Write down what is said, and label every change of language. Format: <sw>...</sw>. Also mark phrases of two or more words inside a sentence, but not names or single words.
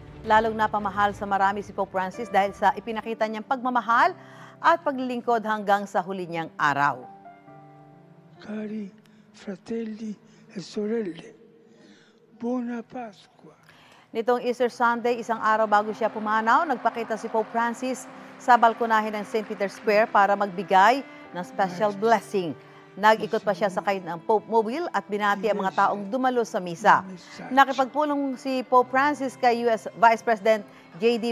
<tl>Lalong napamahal sa marami si Pope Francis dahil sa ipinakita niyang pagmamahal at paglilingkod hanggang sa huli niyang araw.</tl> <it>Cari fratelli e sorelle, buona Pasqua.</it> <tl>Nitong</tl> <en>Easter Sunday,</en> <tl>isang araw bago siya pumanaw, nagpakita si Pope Francis sa balkonahe ng St. Peter's Square para magbigay ng</tl> <en>special blessing.</en> <tl>Nag-ikot pa siya sakay ng Pope Mobile at binati ang mga taong dumalo sa misa. Nakipagpulong si Pope Francis kay</tl> <en>US Vice President</en> <tl>J.D.</tl>